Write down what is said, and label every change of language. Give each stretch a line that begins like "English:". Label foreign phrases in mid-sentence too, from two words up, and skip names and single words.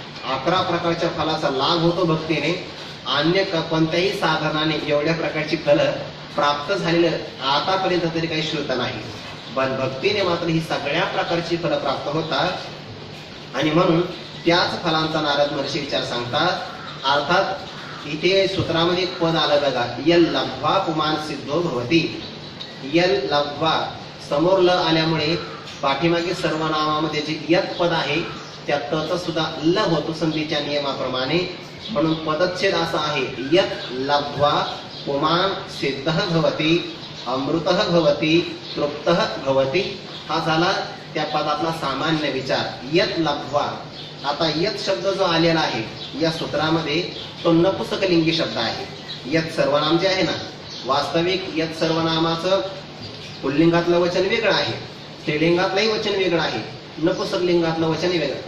Marathi: 11 प्रकारच्या फलाचा लाभ होतो भक्तीने. अन्य कोणत्याही साधनाने एवढ्या प्रकारची फलं प्राप्त झालेलं आतापर्यंत तरी काही श्रुत नाही, पण भक्तीने मात्र ही सगळ्या प्रकारची फलं प्राप्त होतात आणि म्हणून त्याच फलांचा नारद महर्षी विचार सांगतात. अर्थात इथे सूत्रामध्ये एक पद आलं बघा,
Sanskrit: यल लब्ध्वा पुमान सिद्धो भवती. यल लब्ध्वा
Marathi: समोर ल आल्यामुळे पाठीमागे सर्वनामामध्ये जे यत पद आहे त्या तचा सुद्धा ल होतो संधीच्या नियमाप्रमाणे. म्हणून पदच्छेद असा आहे,
Sanskrit: यत लब्ध्वा पुमान सिद्धः भवती अमृतः भवती तृप्तः भवती.
Marathi: हा झाला त्या पदातला सामान्य विचार.
Sanskrit: यत लब्ध्वा.
Marathi: आता यत शब्द जो आलेला आहे या सूत्रामध्ये तो नपुसकलिंगी शब्द आहे. यत सर्वनाम जे आहे ना, वास्तविक यत सर्वनामाचं पुल्लिंगातलं वचन वेगळं आहे, स्त्रीलिंगातलंही वचन वेगळं आहे, नपुसकलिंगातलं वचन वेगळं.